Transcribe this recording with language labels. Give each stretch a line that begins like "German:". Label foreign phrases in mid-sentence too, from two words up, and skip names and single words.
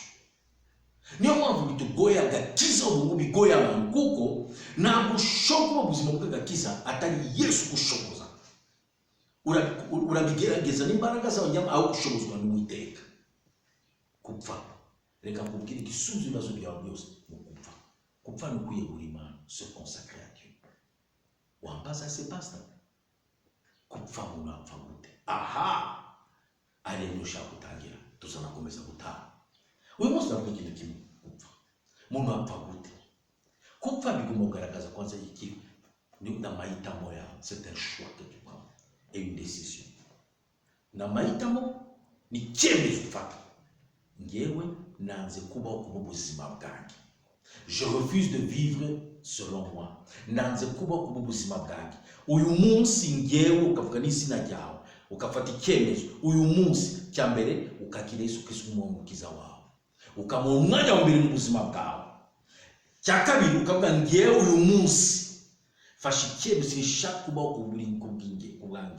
Kinyarwanda: Niyo mpamvu bitugoye agakiza, ubu bigoye abantu, kuko ntabwo ushobora ubuzima bw'agakiza atari Yesu gushoboza. Urabigerageza n'imbaraga zawe nyama aho gushobozwa n'Uwiteka. Kupfa, reka nkubwire igisubizo ibibazo byawe byose mu kupfa. Kupfa ni kwiyegura Imana,
French: se consacrer à Dieu.
Kinyarwanda: Wambaza se pastor, kupfa umuntu apfa gute? Ari rero ushaka gutangira, tuzanakomeza gutaha. Uyu munsi navuga ikintu kimwe, kupfa. Umuntu apfa gute? Kupfa bigomba kugaragaza kwanza iki ni amahitamo yawe.
French: C'est un choix que tu prends et une décision.
Kinyarwanda: N'amahitamo ni icyemezo ufata. Ngewe nanze kubaho ku buzima bwanjye.
French: Je refuse de vivre selon moi.
Kinyarwanda: Nanze kubaho ku buzima bwanjye. Uyu munsi ngewe ukavuga n'izina ryawe, ukafata icyemezo uyu munsi cya mbere ukakira Yesu Kristo umukiza wawe, ukamuha umwanya wa mbere mu buzima bwawe. Cya kabiri ukavuga ngewe uyu munsi fasha icyemezo nshaka kubaho ku bwanjye.